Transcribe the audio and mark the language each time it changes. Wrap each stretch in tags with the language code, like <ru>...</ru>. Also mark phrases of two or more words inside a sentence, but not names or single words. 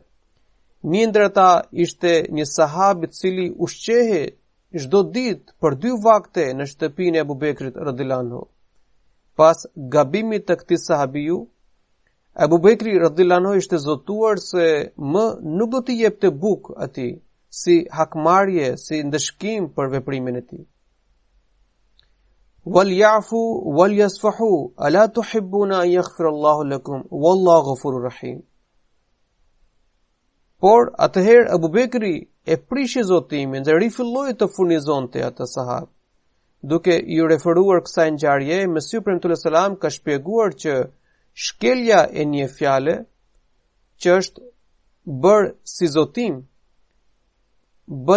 <sq>Një ndër ata ishte një sahabi i cili ushqehej çdo ditë për 2 vakte në shtëpinë e Abu Bekrit</sq> <ar>رضي الله عنه.</ar> <sq>Pas gabimit të këtij sahabiu, Abu Bekri</sq> <ar>رضي الله عنه</ar> <sq>ishte zotuar se më nuk do t'i jepte bukë atij si hakmarrje, si ndëshkim për veprimin e tij.</sq> <ar>وليعفوا وليصفحوا ألا تحبون أن يغفر الله لكم والله غفور رحيم.</ar> <sq>Por atëherë Abu Bekri e prishi zotimin dhe rifilloi të furnizonte atë sahab. Duke i referuar kësaj ngjarje, Mesiu premtues selam ka shpjeguar që shkelja e një fjale që është bërë si zotim bën</sq>